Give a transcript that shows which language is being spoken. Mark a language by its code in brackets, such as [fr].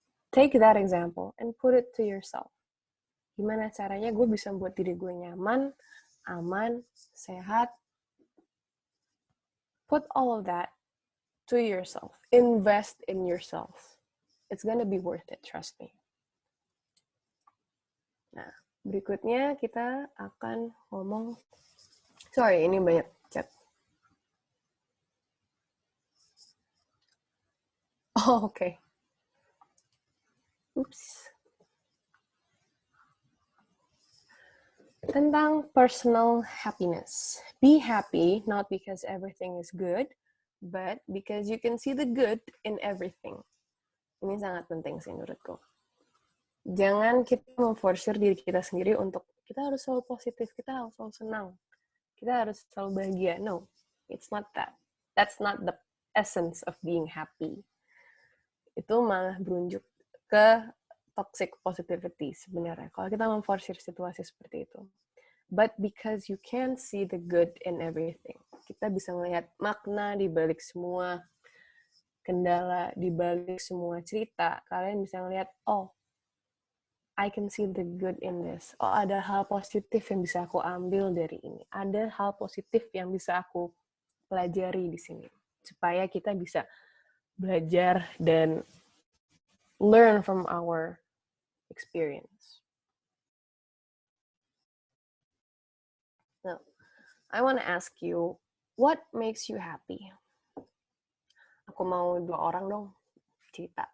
[en] Take that example and put it to yourself. [id] Gimana caranya gue bisa buat diri gue nyaman, aman, sehat. [en] Put all of that to yourself. Invest in yourself. It's gonna be worth it, trust me. [id] Nah, berikutnya kita akan ngomong. Sorry, ini banyak chat. [en] Oh, okay. Oops. Tentang personal happiness. Be happy, not because everything is good, but because you can see the good in everything. [id] Ini sangat penting sih menurutku. Jangan kita memforsir diri kita sendiri untuk kita harus selalu positif, kita harus selalu senang, kita harus selalu bahagia. [en] No, it's not that. That's not the essence of being happy. [id] Itu malah berunjuk ke toxic positivity sebenarnya. Kalau kita memforsir situasi seperti itu. [en] But because you can see the good in everything. [id] Kita bisa melihat makna di balik semua kendala, di balik semua cerita. Kalian bisa melihat, oh, [en] I can see the good in this. [id] Oh, ada hal positif yang bisa aku ambil dari ini. Ada hal positif yang bisa aku pelajari di sini. Supaya kita bisa belajar dan [en] learn from our experience. Now, I want to ask you, what makes you happy? [id] Aku mau 2 orang dong cerita.